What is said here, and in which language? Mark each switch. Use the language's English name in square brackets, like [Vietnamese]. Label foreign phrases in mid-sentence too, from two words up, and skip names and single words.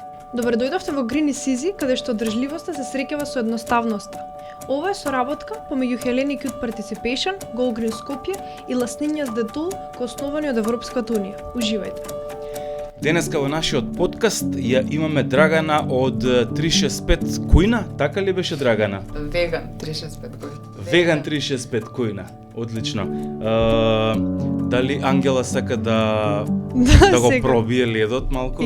[Macedonian] Добре дојдовте во Green is Easy, каде што одржливоста се среќава со едноставноста. Ова е соработка помеѓу Hellenic Youth Participation, Go Green Skopje и Lastninjas de Tool, коосновани од Европската унија. Уживајте! Денеска во нашиот подкаст ја имаме Драгана од 365 Кујна, така ли беше Драгана? Веган 365 Кујна. Веган 365 Кујна, одлично. Дали Ангела сака да го пробие ледот малку?